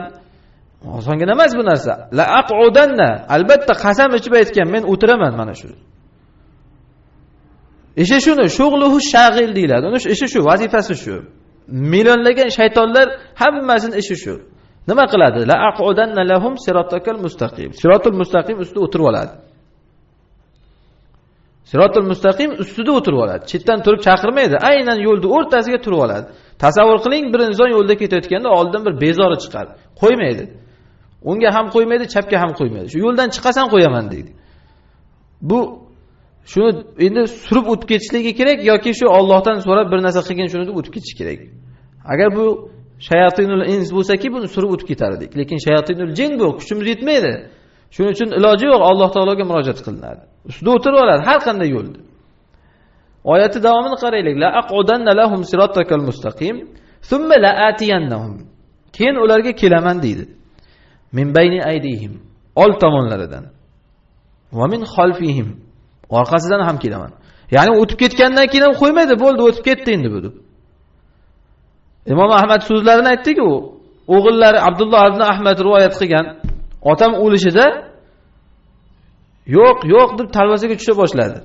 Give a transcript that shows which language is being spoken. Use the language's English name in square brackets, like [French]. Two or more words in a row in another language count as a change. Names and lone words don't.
[Uzbek] Osongina emas bu narsa. [Arabic] لأقعدن, [Uzbek] albatta qasam ichib aytgan, men o'tiraman mana shu. Ishi shuni, [Arabic] شغله شاغل [Uzbek] deyiladi. Uni ishi shu, vazifasi shu. Millionlagan shaytonlar hammasini ishi shu. Nima qiladi? [Arabic] لأقعدن لهم صراطك المستقيم. الصراط المستقيم [Uzbek] ustida o'tirib oladi. [Arabic] الصراط المستقيم [Uzbek] ustida o'tirib oladi. Chetdan turib chaqirmaydi, aynan yo'lda o'rtasiga turib oladi. Tasavvur qiling, bir inson yo'lda ketayotganda oldin bir bezori chiqadi. Qo'ymaydi. Unga ham qo'ymaydi, chapga ham qo'ymaydi. Shu yo'ldan chiqasan qo'yaman deydi. Bu shuni endi surib o'tib ketishligi kerak yoki shu Allohdan so'rab bir narsa qilgin shuni deb o'tib ketish kerak. Agar bu [Arabic] شياطين الإنس [Uzbek] bo'lsa-ki, buni surib o'tib ketardik. Lekin [Arabic] شياطين الجن [Uzbek] bu, kuchimiz yetmaydi. Shuning uchun iloji yo'q, Alloh taologa murojaat qilinadi. Ustida o'tirib oladi har qanday yo'lda. Oyati davomini qaraylik. [Arabic] لأقعدن لهم صراطك المستقيم، ثم لآتينهم. [Uzbek] Keyin ularga kelaman deydi. [Arabic] من بين أيديهم, [Uzbek] old tomonlaridan. [Arabic] ومن خلفهم, [Uzbek] orqasidan ham kelaman. Ya'ni o'tib ketgandan keyin ham qo'ymaydi, bo'ldi, o'tib ketdi endi bu deb. Imom Ahmad so'zlarini aytdik-ku, o'g'illari Abdulloh ibn Ahmad rivoyat qilgan, otam o'lishida yo'q, yo'q deb talvasaga tusha boshladi.